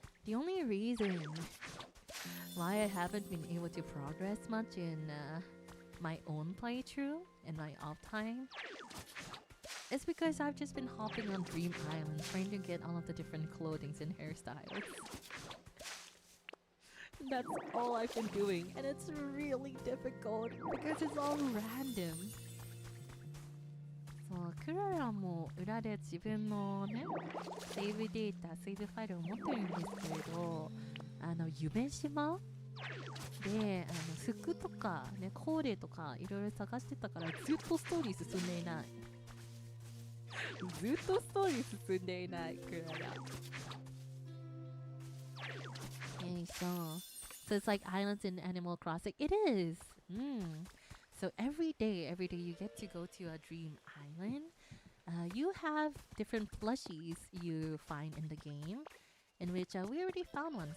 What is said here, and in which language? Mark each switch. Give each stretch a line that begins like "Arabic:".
English: The only reason why I haven't been able to progress much in my own playthrough and my off time is because I've just been hopping on Dream Island trying to get all of the different clothings and hairstyles. That's all I've been doing, and it's really difficult because it's all random.
Japanese: そう、クララも裏で自分のね、セーブデータ、セーブファイルを持ってるんですけれど、夢島で服とかね、コーデとかいろいろ探してたからずっとストーリー進んでいない。ずっとストーリー進んでいない、クララ。
English: So it's like islands in Animal Crossing. It is. So every day you get to go to a dream island. You have different plushies you find in the game, in which we already found one.